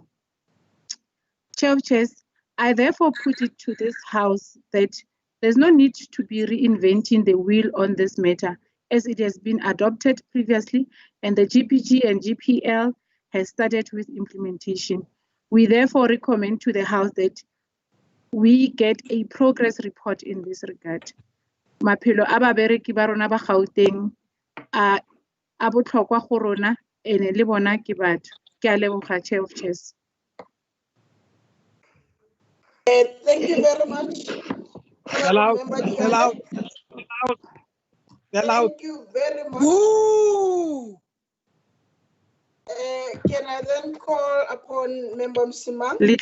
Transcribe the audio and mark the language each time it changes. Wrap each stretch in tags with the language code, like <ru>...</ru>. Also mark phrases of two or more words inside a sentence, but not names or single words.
<en>Chair of Chairs, I therefore put it to this House that there's no need to be reinventing the wheel on this matter, as it has been adopted previously and the GPG and GPL has started with implementation. We therefore recommend to the House that we get a progress report in this regard.</en> <tn>Maphelo a babereki ba rona ba Gauteng a botlhokwa go rona ene le bona ke batho. Ke a leboga,</tn> <en>Chair of Chairs. Thank you very much. Thank you very much. Woo! Can I then call upon Member Msimang?</en>